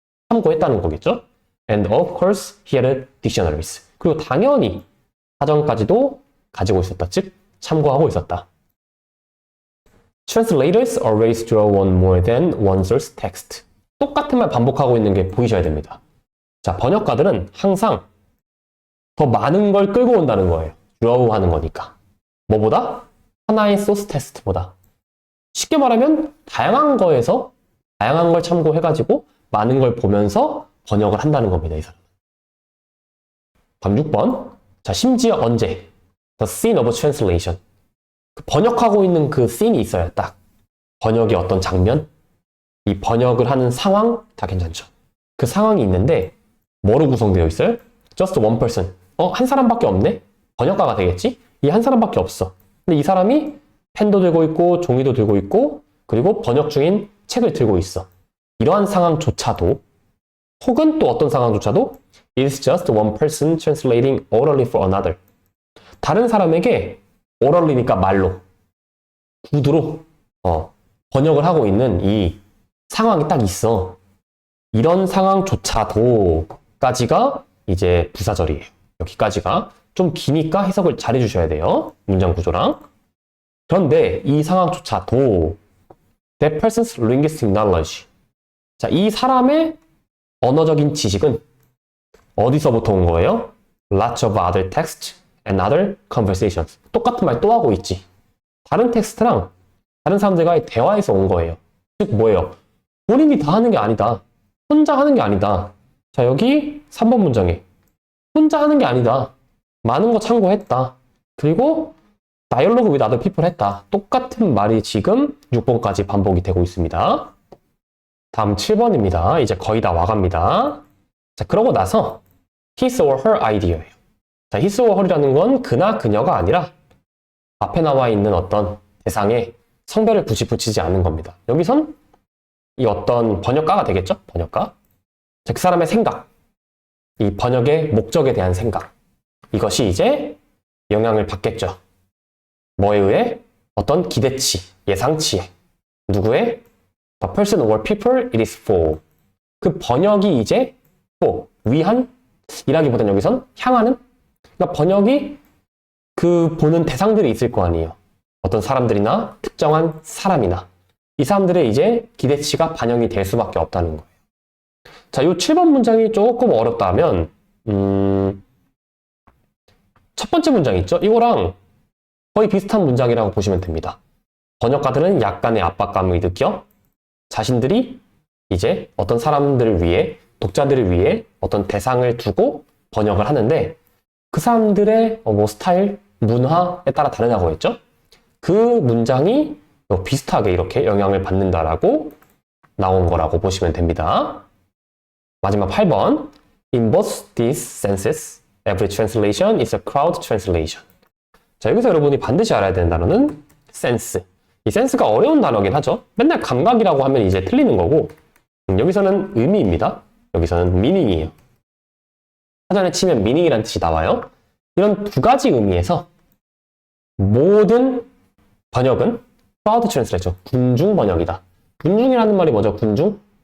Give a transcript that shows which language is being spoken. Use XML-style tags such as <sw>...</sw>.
<ko>참고했다는 거겠죠?</ko> <en>And of course, he had dictionaries.</en> <ko>그리고 당연히 사전까지도 가지고 있었다. 즉, 참고하고 있었다.</ko> <en>Translators always draw on more than one source text.</en> <ko>똑같은 말 반복하고 있는 게 보이셔야 됩니다. 자, 번역가들은 항상 더 많은 걸 끌고 온다는 거예요. draw 하는 거니까. 뭐보다? 하나의 소스 텍스트보다. 쉽게 말하면 다양한 거에서 다양한 걸 참고해가지고 많은 걸 보면서 번역을 한다는 겁니다. 이 사람은. 다음 6번. 자, 심지어 언제?</ko> <en>The scene of translation.</en> <ko>번역하고 있는 그 씬이 있어요. 딱. 번역의 어떤 장면? 이 번역을 하는 상황? 다 괜찮죠. 그 상황이 있는데 뭐로 구성되어 있어요?</ko> <en>Just one person.</en> <ko>한 사람밖에 없네? 번역가가 되겠지? 이 한 사람밖에 없어. 근데 이 사람이 펜도 들고 있고 종이도 들고 있고 그리고 번역 중인 책을 들고 있어. 이러한 상황조차도 혹은 또 어떤 상황조차도</ko> <en>is just one person translating orally for another.</en> <ko>다른 사람에게 orally니까 말로 구두로 번역을 하고 있는 이 상황이 딱 있어. 이런 상황조차도까지가 이제 부사절이에요. 여기까지가 좀 기니까 해석을 잘 해주셔야 돼요. 문장 구조랑. 그런데 이 상황조차도</ko> <en>that person's linguistic knowledge.</en> <ko>자, 이 사람의 언어적인 지식은 어디서부터 온 거예요?</ko> <en>Lots of other texts and other conversations.</en> <ko>똑같은 말 또 하고 있지. 다른 텍스트랑 다른 사람들과의 대화에서 온 거예요. 즉 뭐예요? 본인이 다 하는 게 아니다. 혼자 하는 게 아니다. 자, 여기 3번 문장에 혼자 하는 게 아니다. 많은 거 참고했다. 그리고 다이얼로그</ko> <en>with other people</en> <ko>했다. 똑같은 말이 지금 6번까지 반복이 되고 있습니다. 다음 7번입니다. 이제 거의 다 와갑니다. 자, 그러고 나서</ko> <en>his or her</en> <ko>idea예요. 자, his or her이라는 건 그나 그녀가 아니라 앞에 나와 있는 어떤 대상에 성별을 굳이 붙이지 않는 겁니다. 여기선 이 어떤 번역가가 되겠죠? 번역가. 자, 그 사람의 생각. 이 번역의 목적에 대한 생각. 이것이 이제 영향을 받겠죠. 뭐에 의해? 어떤 기대치, 예상치에. 누구의?</ko> <en>The person or people it is for.</en> <ko>그 번역이 이제 for, 위한? 이라기보다는 여기선 향하는? 그러니까 번역이 그 보는 대상들이 있을 거 아니에요. 어떤 사람들이나 특정한 사람이나 이 사람들의 이제 기대치가 반영이 될 수밖에 없다는 거예요. 자, 이 7번 문장이 조금 어렵다면 첫 번째 문장 있죠? 이거랑 거의 비슷한 문장이라고 보시면 됩니다. 번역가들은 약간의 압박감을 느껴 자신들이 이제 어떤 사람들을 위해, 독자들을 위해 어떤 대상을 두고 번역을 하는데 그 사람들의 스타일, 문화에 따라 다르다고 했죠? 그 문장이 비슷하게 이렇게 영향을 받는다라고 나온 거라고 보시면 됩니다. 마지막 8번.</ko> <en>In both these senses, every translation is a crowd translation.</en> <ko>자, 여기서 여러분이 반드시 알아야 되는 단어는 sense. 이 sense가 어려운 단어긴 하죠. 맨날 감각이라고 하면 이제 틀리는 거고 여기서는 의미입니다. 여기서는 meaning이에요. 사전에 치면 meaning이라는 뜻이 나와요. 이런 두 가지 의미에서 모든 번역은 crowd translation, 군중 번역이다. 군중이라는 말이 뭐죠? 군중?</ko>